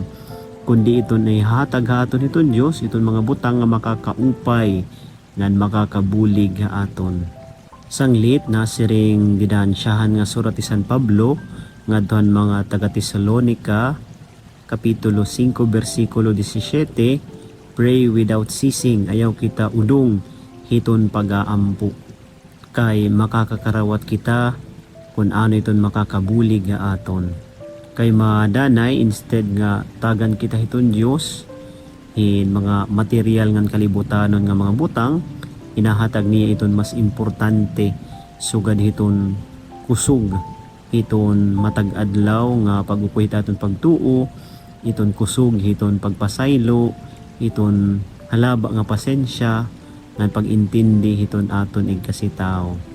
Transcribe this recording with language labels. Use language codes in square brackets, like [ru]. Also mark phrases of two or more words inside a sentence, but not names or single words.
[war] Kundi iton ay hatag haton iton Diyos, iton mga butang nga makakaupay ngan makakabulig ha aton. Sanglit nasiring gidansyahan nga surat ti San Pablo ngadton mga taga Tesalonica Kapitulo 5 versikulo 17, [en] pray without ceasing, [war] ayaw kita udong hiton pag-aampo. Kay makakakarawat kita kung ano iton makakabulig ha aton. Kay madanay instead nga tagan kita hiton Diyos in mga material ngan kalibutanon nga mga butang, inahatag niya iton mas importante sugad hiton kusog, iton matag-adlaw nga pag-ukoy taton pagtuo, iton kusog hiton pagpasaylo, iton halaba nga pasensya ngan pag-intindi hiton aton igkasitaw.